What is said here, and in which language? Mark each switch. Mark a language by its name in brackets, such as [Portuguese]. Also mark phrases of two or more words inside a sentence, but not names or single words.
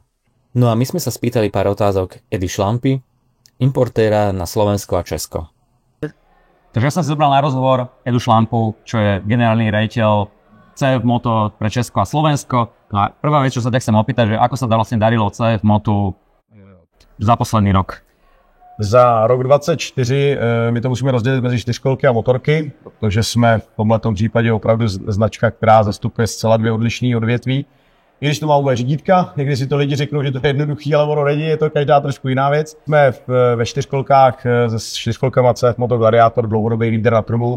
[Slovak] No a my sme sa spýtali pár otázok Edy Šlampy, importéra na Slovensko a Česko. Takže ja som si zobral na rozhovor Edu Šlampu, čo je generálny riaditeľ CF Moto pre Česko a Slovensko. No a prvá vec, čo sa tak chcem opýtať, že ako sa vlastne darilo CF Motu za posledný rok? [Czech] Za rok 2024 my to musíme rozdělit mezi čtyřkolky a motorky, protože jsme v tomhletom případě opravdu značka, která zastupuje zcela dvě odlišné odvětví. I když to má oba řídítka, někdy si to lidi řeknou, že to je jednoduchý, ale ono není, je to každá trošku jiná věc. Jsme ve čtyřkolkách se čtyřkolkama CF Moto Gladiator, dlouhodobý líder na trhu.